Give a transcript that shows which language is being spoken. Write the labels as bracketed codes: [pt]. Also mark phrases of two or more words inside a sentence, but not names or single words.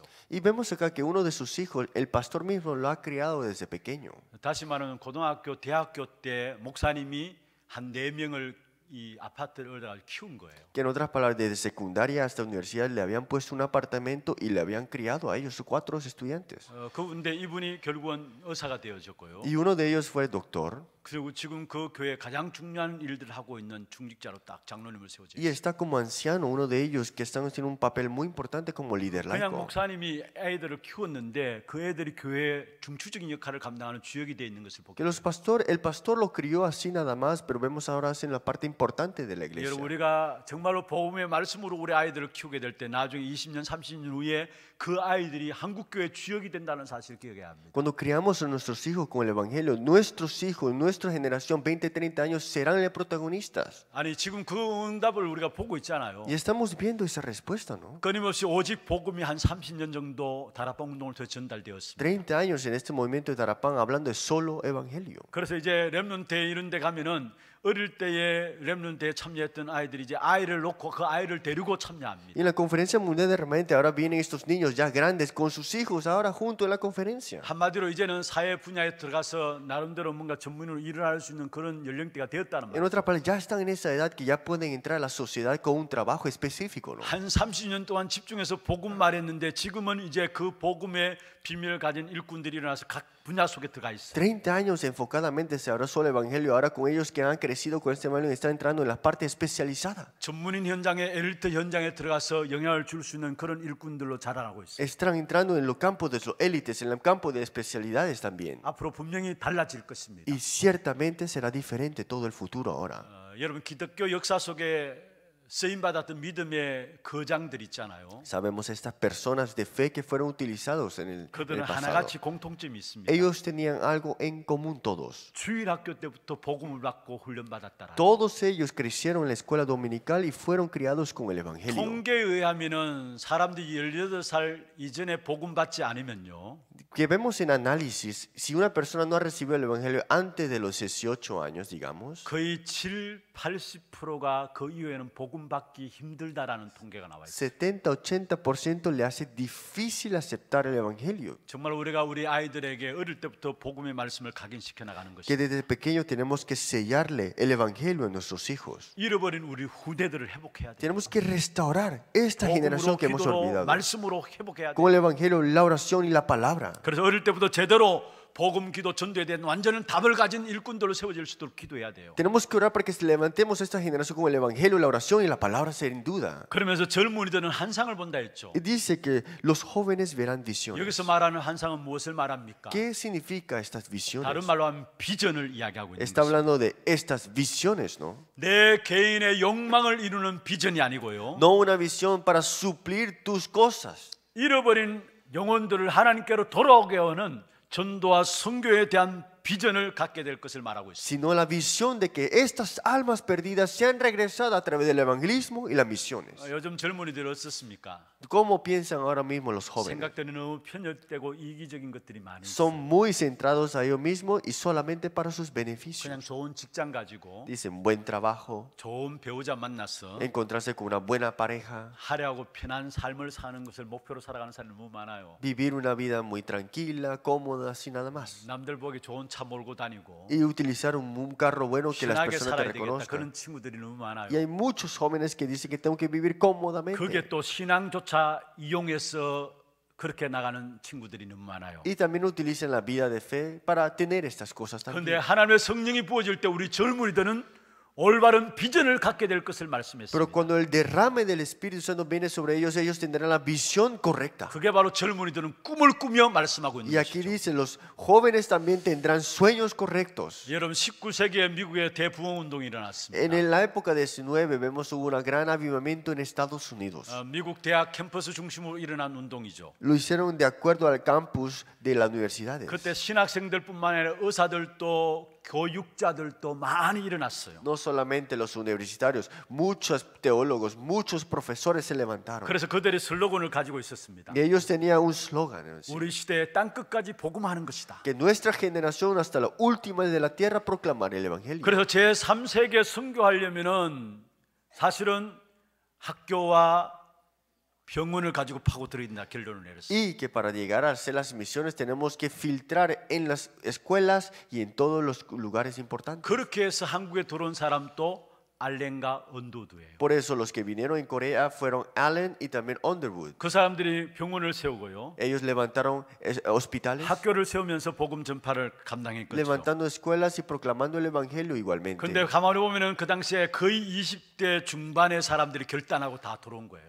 [es] Y vemos acá que uno de sus hijos, el pastor mismo lo ha criado desde pequeño. [ko] 다시 말하면 고등학교, 대학교 때 목사님이 한 4명을 이 아파트를 얻어 키운 거예요. [es] Que en otras palabras, desde secundaria hasta universidad le habían puesto un apartamento y le habían criado a ellos, 4 estudiantes. [ko] 근데 이분이 결국은 의사가 되어졌고요. [es] Y uno de ellos fue doctor. [ko] 그리고 지금 그 교회 가장 중요한 일들을 하고 있는 중직자로 딱 장로님을 세워져 [es] Y [ko] 있어요. [es] está como anciano, uno de ellos que están haciendo un papel muy importante como líder [ko] 그냥 [es] laico. [ko] 목사님이 아이들을 키웠는데 그 애들이 교회의 중추적인 역할을 감당하는 주역이 되어 있는 것을 보게 [es] Que [ko] 돼요. [es] el pastor lo crió así nada más, pero vemos ahora hacen la parte importante de la iglesia. [ko] 여러분 우리가 정말로 복음의 말씀으로 우리 아이들을 키우게 될 때 나중에 20년, 30년 후에 그 아이들이 한국 교회 주역이 된다는 사실을 기억해야 합니다. [es] Cuando criamos a nuestros hijos con el evangelio, nuestros hijos, nuestra generación, 20, 30 años, serán los protagonistas. [ko] 아니 지금 그 응답을 우리가 보고 있잖아요. [es] Y estamos viendo esa respuesta, ¿no? [ko] 끊임없이 오직 복음이 한 30년 정도 다락방 운동을 통해 전달되었습니다. [es] 30 años en este movimiento de Tarapán hablando de solo evangelio. [ko] 그래서 이제 렘넌트 이런 데 가면은 어릴 때에 렘넌트에 참여했던 아이들이 이제 아이를 놓고 그 아이를 데리고 참여합니다. [es] Y en la conferencia mundial de remanente ahora vienen estos niños ya grandes con sus hijos ahora junto en la conferencia. [ko] 한마디로 이제는 사회 분야에 들어가서 나름대로 뭔가 전문으로 일을 할 수 있는 그런 연령대가 되었다는 [es] En [ko] 말이에요. [es] otras palabras, ya están en esa edad que ya pueden entrar a la sociedad con un trabajo específico, ¿no? [ko] 한 30년 동안 집중해서 복음 말했는데 지금은 이제 그 복음의 비밀을 가진 일꾼들이 일어나서 각 분야 속에 들어가 있어요. [es] 30 años enfocadamente se habló solo el evangelio, ahora con ellos que han crecido con este evangelio está entrando en la parte especializada. [ko] 전문인 현장에 엘리트 현장에 들어가서 영향을 줄 수 있는 그런 일꾼들로 자라나고 있어요. [es] Están entrando en los campos de los élites, en el campo de especialidades también. [ko] 앞으로 분명히 달라질 것입니다. [es] Y ciertamente será diferente todo el futuro ahora. [ko] 여러분 기독교 역사 속에 쓰임 받았던 믿음의 거장들 있잖아요. [es] Sabemos estas personas de fe que fueron utilizados en el [ko] 그들은 [es] pasado. [ko] 하나같이 공통점이 있습니다. [es] Ellos tenían algo en común todos. [ko] 주일학교 때부터 복음을 받고 훈련받았다라. [es] Todos ellos crecieron en la escuela dominical y fueron criados con el evangelio. [ko] 통계에 의하면은 사람들이 18살 이전에 복음 받지 않으면요. [es] Que vemos en análisis, si una persona no ha recibido el evangelio antes de los 18 años, digamos, [ko] 거의 80%가 그 이후에는 복음 받기 힘들다라는 통계가 나와 있어요. [es] 70-80% le hace difícil aceptar el evangelio. [ko] 정말 우리가 우리 아이들에게 어릴 때부터 복음의 말씀을 각인시켜 나가는 [es] Que [ko] 것이 [es] desde pequeño tenemos que sellarle el evangelio a nuestros hijos. [ko] 잃어버린 우리 후대들을 회복해야 돼요. [es] Tenemos que restaurar esta generación [ko] 복음으로 [es] que hemos [ko] 기도로 [es] olvidado. [ko] 말씀으로 회복해야 [es] Con [ko] 돼요. [es] el evangelio, la oración y la palabra. [ko] 그래서 어릴 때부터 제대로 복음 기도 전도에 대한 완전한 답을 가진 일꾼들로 세워질 수 있도록 기도해야 돼요. [es] Tenemos que orar para que levantemos esta generación con el evangelio, la oración y la palabra sin duda. [ko] 그러면서 젊은이들은 환상을 본다 했죠. [es] Y dice que los jóvenes verán visiones. [ko] 여기서 말하는 환상은 무엇을 말합니까? [es] ¿Qué significa estas visiones? [ko] 다른 말로 하면 비전을 이야기하고 있는 [es] Está [ko] 것입니다. [es] hablando de estas visiones, ¿no? [ko] 내 개인의 욕망을 이루는 비전이 아니고요. [es] No una visión para suplir tus cosas, [ko] 잃어버린 영혼들을 하나님께로 돌아오게 하는 전도와 선교에 대한 비전을 갖게 될 것을 말하고 있습니다. [es] sino la visión de que estas almas perdidas sean regresadas a través del evangelismo y las misiones. [ko] 요즘 젊은이들 어떻습니까? [es] ¿Cómo piensan ahora mismo los jóvenes? [ko] 생각들이 너무 편협되고 이기적인 것들이 많이 있어요. [es] Son muy centrados a ellos mismos y solamente para sus [ko] 그냥 [es] beneficios. [ko] 좋은 직장 가지고 [es] Dicen buen trabajo, [ko] 좋은 배우자 만나서 [es] encontrarse con una buena pareja, [ko] 화려하고 편한 삶을 사는 것을 목표로 살아가는 사람이 너무 많아요. [es] vivir una vida muy tranquila, cómoda, sin nada más. [ko] 남들 보기 좋은 차 몰고 다니고 [es] Y utilizar un carro bueno que las [ko] 편하게 [es] personas te [ko] 살아야 되겠다. [es] reconozcan. [ko] 그런 친구들이 너무 많아요. [es] Y hay muchos jóvenes que dicen que tengo que vivir cómodamente. [ko] 그게 또 신앙조차 이용해서 그렇게 나가는 친구들이 너무 많아요. [es] Y también utilizan la vida de fe para tener estas cosas [ko] 그런데 [es] también. [ko] 하나님의 성령이 부어질 때 우리 젊은이들은 올바른 비전을 갖게 될 것을 [es] Pero [ko] 말씀했습니다. [es] cuando el derrame del Espíritu Santo viene sobre ellos tendrán la visión correcta. [ko] 그게 바로 젊은이들은 꿈을 꾸며 말씀하고 있는 [es] Y aquí [ko] 것이죠. [es] dice, los jóvenes también tendrán sueños correctos. [ko] 여러분 19세기에 미국의 대부흥 운동이 [es] En [ko] 일어났습니다. [es] la época 19 vemos hubo un gran avivamiento en Estados Unidos. [ko] 미국 대학 캠퍼스 중심으로 일어난 운동이죠. [es] Lo hicieron de acuerdo al campus de las universidades. [ko] 그때 신학생들뿐만 아니라 의사들도 교육자들도 많이 일어났어요. [es] No solamente los universitarios, muchos teólogos, muchos profesores se levantaron. [ko] 그래서 그들이 슬로건을 가지고 있었습니다. [es] Y ellos tenían un slogan, ¿sí? [ko] 우리 시대의 땅 끝까지 복음하는 것이다. [es] Que nuestra generación hasta la última de la tierra proclamar el evangelio. [ko] 그래서 제3세기에 선교하려면은 사실은 학교와 병원을 가지고 파고들어야 결론을 내렸어요. [es] Y que para llegar a hacer las misiones tenemos que filtrar en las escuelas y en todos los lugares importantes. [ko] 그렇게 해서 한국에 들어온 사람도 알렌과 언더우드예요. [es] Por eso los que vinieron en Corea fueron Allen y también Underwood. [ko] 그 사람들이 병원을 세우고요. [es] Ellos levantaron hospitales, [ko] 학교를 세우면서 복음 전파를 감당했거든요. [es] levantando escuelas y proclamando el evangelio igualmente. [ko] 근데 가만히 보면은 그 당시에 거의 20대 중반의 사람들이 결단하고 다 들어온 거예요.